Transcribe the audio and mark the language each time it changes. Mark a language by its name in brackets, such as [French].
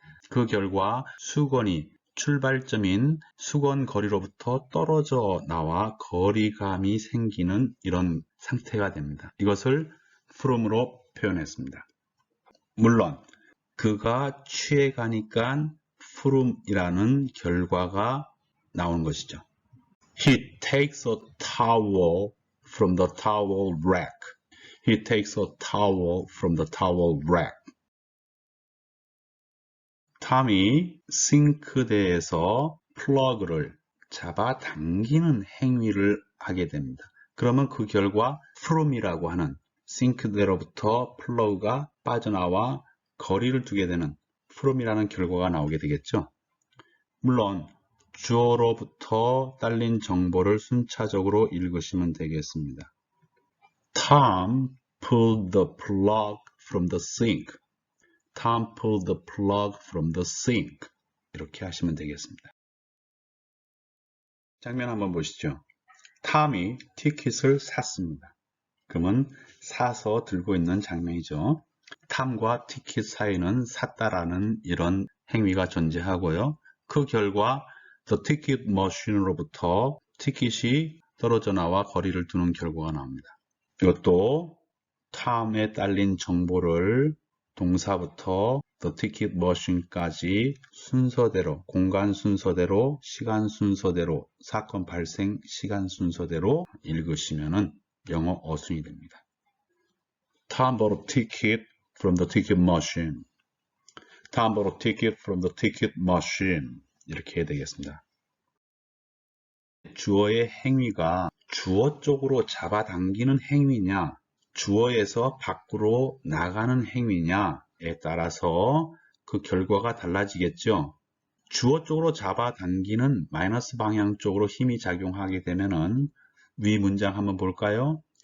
[Korean] 그 결과 수건이 출발점인 수건 거리로부터 떨어져 나와 거리감이 생기는 이런 상태가 됩니다. 이것을 from으로 표현했습니다. 물론 그가 취해 가니까 from이라는 결과가 나오는 것이죠. [English] He takes a towel from the towel rack. He takes a towel from the towel rack. [Korean] 탐이 싱크대에서 플러그를 잡아당기는 행위를 하게 됩니다. 그러면 그 결과 from이라고 하는 싱크대로부터 플러그가 빠져나와 거리를 두게 되는 from이라는 결과가 나오게 되겠죠. 물론 주어로부터 딸린 정보를 순차적으로 읽으시면 되겠습니다. [English] Tom pulled the plug from the sink. Tom pulled the plug from the sink. [Korean] 이렇게 하시면 되겠습니다. 장면 한번 보시죠. 탐이 티켓을 샀습니다. 그러면 사서 들고 있는 장면이죠. 탐과 티켓 사이는 샀다라는 이런 행위가 존재하고요. 그 결과 [English] the ticket machine [Korean] 로부터 티켓이 떨어져 나와 거리를 두는 결과가 나옵니다. 이것도 탐에 딸린 정보를 동사부터 [English] the ticket machine [Korean] 까지 순서대로, 공간 순서대로, 시간 순서대로, 사건 발생 시간 순서대로 읽으시면은 영어 어순이 됩니다. [English] Tom bought a ticket from the ticket machine. Tom bought a ticket from the ticket machine. [Korean] 이렇게 해야 되겠습니다. 주어의 행위가 주어 쪽으로 잡아당기는 행위냐, 주어에서 밖으로 나가는 행위냐에 따라서 그 결과가 달라지겠죠. 주어 쪽으로 잡아당기는 마이너스 방향 쪽으로 힘이 작용하게 되면은 위 문장 한번 볼까요?